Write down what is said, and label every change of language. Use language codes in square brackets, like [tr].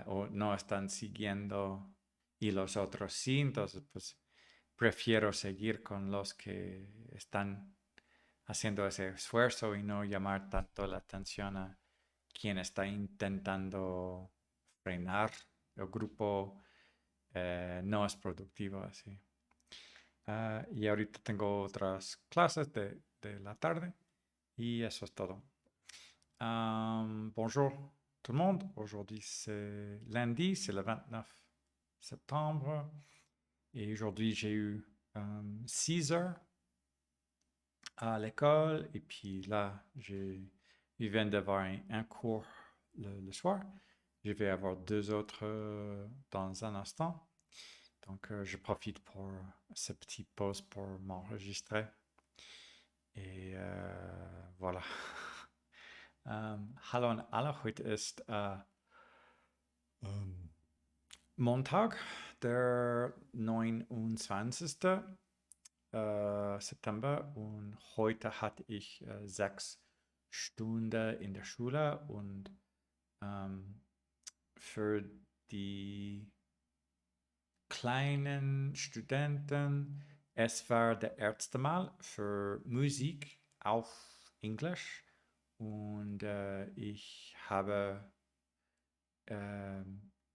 [es] no están siguiendo y los otros sí, entonces pues prefiero seguir con los que están haciendo ese esfuerzo y no llamar tanto la atención a quien está intentando frenar el grupo no es productivo así. Y ahorita tengo otras clases de la tarde y eso es todo. [fr] Bonjour tout le monde. Aujourd'hui c'est lundi, c'est le 29 septembre. Et aujourd'hui j'ai eu 6 heures à l'école. Et puis là, je viens d'avoir un cours le soir. Je vais avoir deux autres dans un instant. Donc, je profite pour ce petit pause pour m'enregistrer. Et voilà. [de] Hallo an alle, heute ist ähm, Montag, der 29. September und heute hatte ich 6 Stunden in der Schule und ähm, für die kleinen Studenten, es war der erste Mal für Musik auf Englisch und ich habe ähm,